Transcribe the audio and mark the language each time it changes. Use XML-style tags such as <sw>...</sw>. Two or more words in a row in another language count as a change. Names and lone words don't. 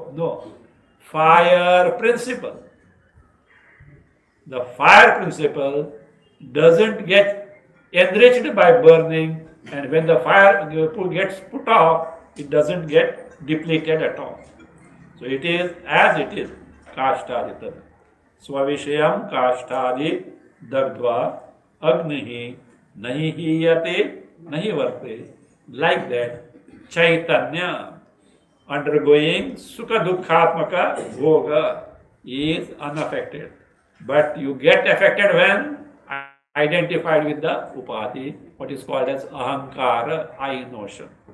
<en>No. Fire principle. The fire principle doesn't get enriched by burning, and when the fire gets put off, it doesn't get depleted at all. So it is as it is.</en> <sa>Kashtaditad. स्वविषयं काष्ठादि दग्ध्वा अग्निः नहि हीयते नहि वर्ते.</sa> <en>Like that, Chaitanya undergoing</en> <sa>सुख दुःखात्मक भोग</sa> <en>is unaffected. But you get affected when identified with the Upadhi, what is called as Ahankara, I notion.</en>